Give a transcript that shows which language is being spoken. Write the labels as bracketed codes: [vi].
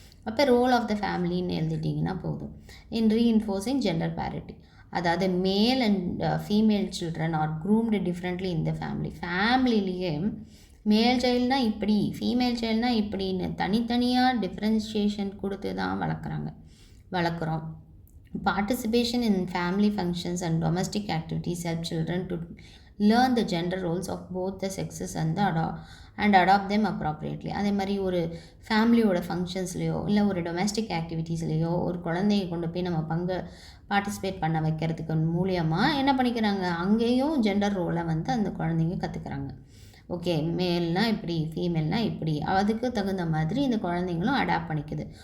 [ta] அப்போ role of the ஃபேமிலின்னு எழுதிட்டிங்கன்னா போதும். [en] In reinforcing gender parity, அதாவது male and female children are groomed differently in the family. [ta] ஃபேமிலிலேயே மேல் சைல்டுனால் இப்படி, ஃபீமேல் சைல்டுனால் இப்படின்னு தனித்தனியாக டிஃப்ரென்ஷியேஷன் கொடுத்து தான் வளர்க்குறோம். [en] Participation in family functions and domestic activities help children to learn the gender roles of both the sexes and adopt them appropriately. [ta] அதே மாதிரி ஒரு ஃபேமிலியோட ஃபங்க்ஷன்ஸ்லேயோ இல்லை ஒரு டொமஸ்டிக் ஆக்டிவிட்டீஸ்லேயோ ஒரு குழந்தைய கொண்டு போய் நம்ம பார்ட்டிசிபேட் பண்ண வைக்கிறதுக்கு மூலியமாக என்ன பண்ணிக்கிறாங்க, அங்கேயும் ஜெண்டர் ரோலை வந்து அந்த குழந்தைங்க கற்றுக்குறாங்க. ஓகே, மேல்னால் இப்படி, ஃபீமேல்னால் இப்படி, அதுக்கு தகுந்த மாதிரி இந்த குழந்தைங்களும் அடாப்ட் பண்ணிக்குது.